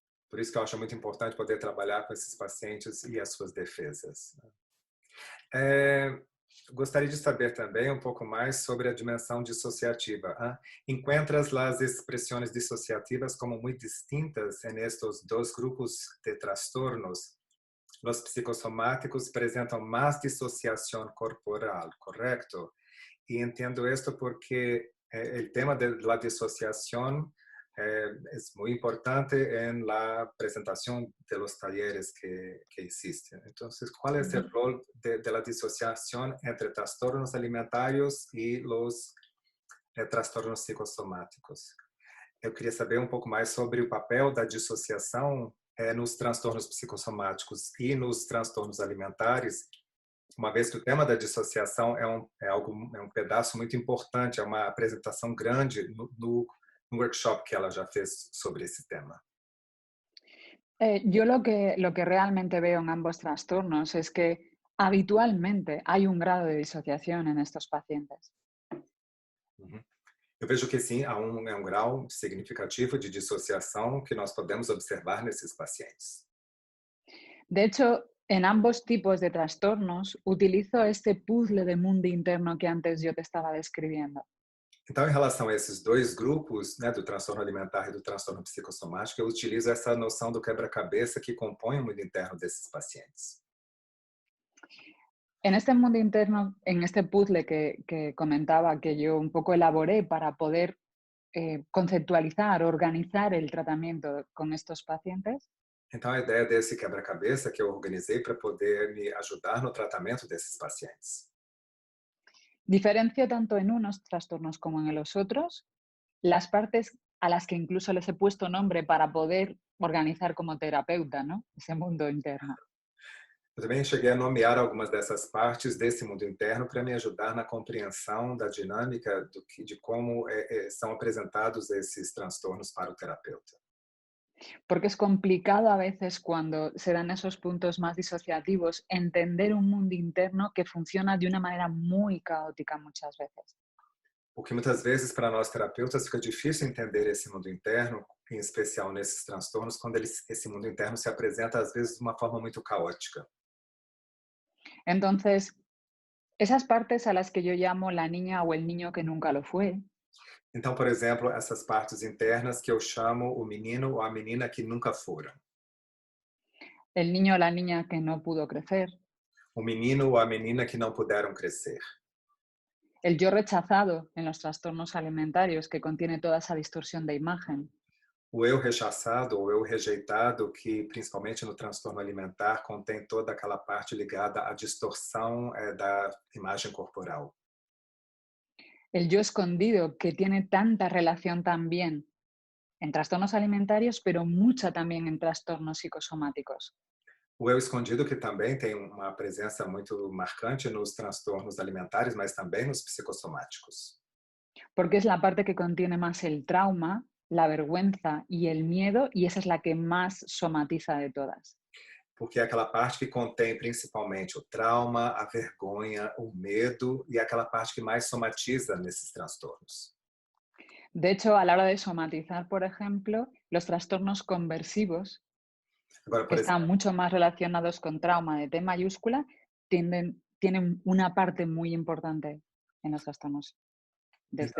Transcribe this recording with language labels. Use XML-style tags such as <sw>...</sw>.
<pt>Por isso que eu acho muito importante poder trabalhar com esses pacientes e as suas defesas. Gostaria de saber também um pouco mais sobre a dimensão dissociativa.</pt> <es>¿Encuentras las expresiones disociativas como muy distintas en estos dos grupos de trastornos? Los psicosomáticos presentan más disociación corporal, ¿correcto? Y entiendo esto porque el tema de la disociación es muy importante en la presentación de los talleres que existen. Entonces, ¿cuál es el rol de la disociación entre trastornos alimentarios y los trastornos psicossomáticos?</es> <pt>Eu queria saber um pouco mais sobre o papel da dissociação nos transtornos psicossomáticos e nos transtornos alimentares, uma vez que o tema da dissociação é um pedaço muito importante, é uma apresentação grande no workshop que ela já fez sobre esse tema.</pt> <es>Yo lo que realmente veo en ambos trastornos es que habitualmente hay un grado de disociación en estos pacientes.</es> <pt>Eu vejo que sim, há um grau significativo de dissociação que nós podemos observar nesses pacientes.</pt> <es>De hecho, en ambos tipos de trastornos utilizo este puzzle de mundo interno que antes yo te estaba describiendo.</es> <pt>Então, em relação a esses dois grupos, do transtorno alimentar e do transtorno psicossomático, eu utilizo essa noção do quebra-cabeça que compõe o mundo interno desses pacientes.</pt> <es>En este mundo interno, en este puzzle que comentaba, que yo un poco elaboré para poder conceptualizar, organizar el tratamiento con estos pacientes.</es> <pt>Então, a ideia desse quebra-cabeça que eu organizei para poder me ajudar no tratamento desses pacientes.</pt> <es>Diferencio tanto en unos trastornos como en los otros las partes a las que incluso les he puesto nombre para poder organizar como terapeuta, ¿no? Ese mundo interno.</es> <pt>Eu também cheguei a nomear algumas dessas partes desse mundo interno para me ajudar na compreensão da dinâmica de como são apresentados esses transtornos para o terapeuta.</pt> <es>Porque es complicado a veces cuando se dan esos puntos más disociativos entender un mundo interno que funciona de una manera muy caótica muchas veces.</es> <pt>Porque muitas vezes para nós terapeutas fica difícil entender esse mundo interno, em especial nesses transtornos, quando esse mundo interno se apresenta às vezes de uma forma muito caótica.</pt> <es>Entonces, esas partes a las que yo llamo la niña o el niño que nunca lo fue.</es> <pt>Então, por exemplo, essas partes internas que eu chamo o menino ou a menina que nunca foram.</pt> <es>El niño o la niña que no pudo crecer.</es> <pt>O menino ou a menina que não puderam crescer.</pt> <es>El yo rechazado en los trastornos alimentarios que contiene toda esa distorsión de imagen.</es> <pt>O eu rechaçado ou eu rejeitado, que principalmente no transtorno alimentar contém toda aquela parte ligada à distorção da imagem corporal.</pt> <es>El yo escondido, que tiene tanta relación también en trastornos alimentarios, pero mucha también en trastornos psicosomáticos.</es> <pt>O eu escondido, que também tem uma presença muito marcante nos transtornos alimentares, mas também nos psicossomáticos.</pt> <es>Porque es la parte que contiene más el trauma, la vergüenza y el miedo, y esa es la que más somatiza de todas.</es> <pt>Porque é aquela parte que contém principalmente o trauma, a vergonha, o medo e aquela parte que mais somatiza nesses transtornos.</pt> <es>De hecho, a la hora de somatizar, por ejemplo, los trastornos conversivos,</es> <pt>Agora,</pt> <es>que están mucho más relacionados con trauma de T mayúscula, tienden tienen una parte muy importante en los trastornos de este</es>